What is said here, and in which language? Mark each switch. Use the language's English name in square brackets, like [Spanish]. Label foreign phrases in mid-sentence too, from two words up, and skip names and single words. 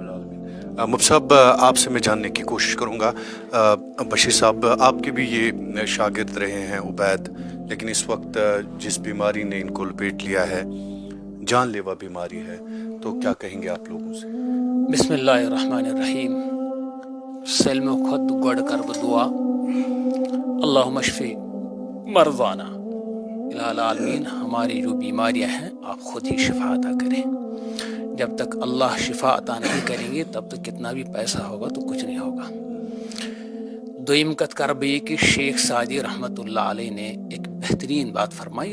[Urdu] مفتی صاحب آپ سے میں جاننے کی کوشش کروں گا, بشیر صاحب آپ کے بھی یہ شاگرد رہے ہیں عبید, لیکن اس وقت جس بیماری نے ان کو لپیٹ لیا ہے جان لیوا بیماری ہے, تو کیا کہیں گے آپ لوگوں سے؟ [Arabic] بسم اللہ الرحمن الرحیم. [Kashmiri] سلم خود گۄڈٕ کر بہٕ دعا [Arabic] اللہم اشفی مرضانا الہ العالمین [Urdu] ہماری جو بیماریاں ہیں آپ خود ہی شفا عطا کریں. جب تک اللہ شفا عطا نہیں کریں گے تب تک کتنا بھی پیسہ ہوگا تو کچھ نہیں ہوگا. [Kashmiri] دویم کت کربی [Urdu] کہ شیخ سعدی [Arabic] رحمۃ اللہ علیہ [Urdu] نے ایک بہترین بات فرمائی.